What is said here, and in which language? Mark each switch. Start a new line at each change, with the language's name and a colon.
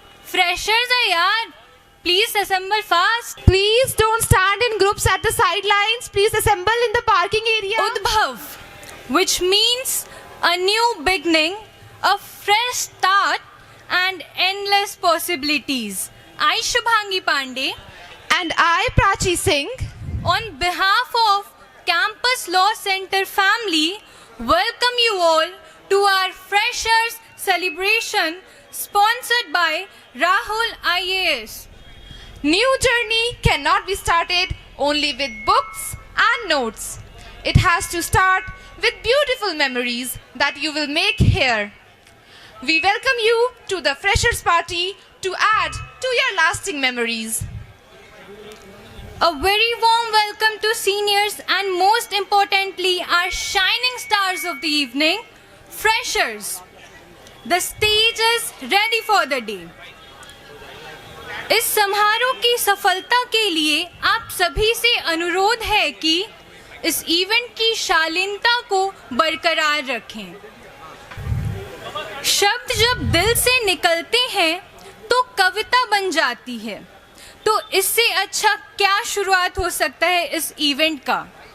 English: freshers
Hindi: है यार,
English: Please assemble fast. Please don't stand in groups at the sidelines. Please assemble in the parking area. Udbhav, which means a new beginning, a fresh start and endless possibilities. I, Shubhangi Pandey, And I, Prachi Singh, on behalf of Campus Law Center family, welcome you all to our Freshers Celebration sponsored by Rahul IAS. new journey cannot be started only with books and notes. It has to start with beautiful memories that you will make here. We welcome you to the Freshers Party to add to your lasting memories. A very warm welcome to seniors and most importantly our shining stars of the evening, freshers. The stage is ready for the day.
Hindi: इस समारोह की सफलता के लिए आप सभी से अनुरोध है कि इस इवेंट की शालीनता को बरकरार रखें। शब्द जब दिल से निकलते हैं तो कविता बन जाती है, तो इससे अच्छा क्या शुरुआत हो सकता है इस इवेंट का।